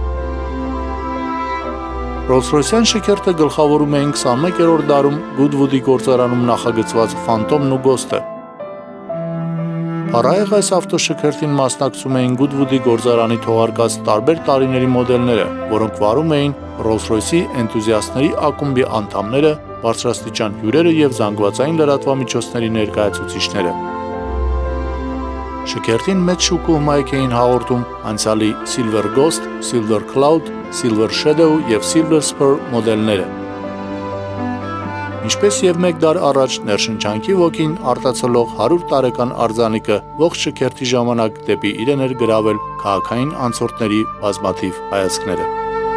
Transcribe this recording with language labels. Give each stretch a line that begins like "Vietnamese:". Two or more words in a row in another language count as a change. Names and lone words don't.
Armenian: Rolls-Royce-յան շքերթը գլխավորում էին 21-րդ դարում Goodwood-ի գործարանում նախագծված Phantom-ն ու Ghost-ը։ Փառահեղ այս ավտոշքերթին մասնակցում էին Goodwood-ի գործարանի թողարկած տարբեր տարիների մոդելները, որոնք վարում էին Rolls-Royce-ի էնտուզիաստների ակումբի անդամները, բարձրաստիճան հյուրերը եւ զանգվածային լրատվամիջոցների ներկայացուցիչները։ Շքերթին մեծ շուկ ու հմայք էին հաղորդում անցյալի Silver Ghost, Silver Cloud, Silver Shadow եւ Silver Spur մոդելները։ Ինչպես եւ մեկ դար առաջ ներշնչանքի ոգին արտացոլող 100 տարեկան արձանիկը ողջ շքերթի ժամանակ դեպի իրեն էր գրավել քաղաքային անցորդների բազմաթիվ հայացքները։